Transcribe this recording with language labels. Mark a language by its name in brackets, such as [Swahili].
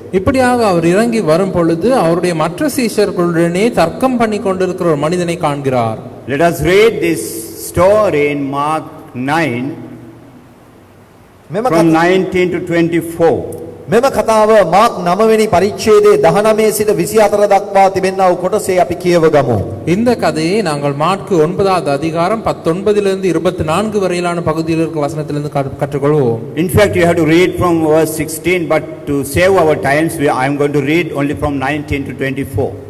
[Tamil] இப்படியாக அவர் இறங்கி வரும் பொழுது அவருடைய மற்ற சீஷர்களுடனே தர்க்கம் பண்ணி கொண்டிருக்கிற ஒரு மனிதனை காண்கிறார். [English] Let us read this story in Mark 9 from 19 to 24. [Sinhala] මෙම කතාව මාක් 9 වෙනි පරිච්ඡේදයේ 19 සිට 24 දක්වා තිබෙනා වූ කොටසේ අපි කියවගමු. [Tamil] இந்த கதையை நாங்கள் மாற்கு 9வது அதிகாரம் 19 இருந்து 24 வரையிலான பகுதியில் இருக்கிற வசனத்திலிருந்து கற்றுக்கொள்வோம். [English] In fact, you have to read from verse 16, but to save our times, I am going to read only from 19 to 24.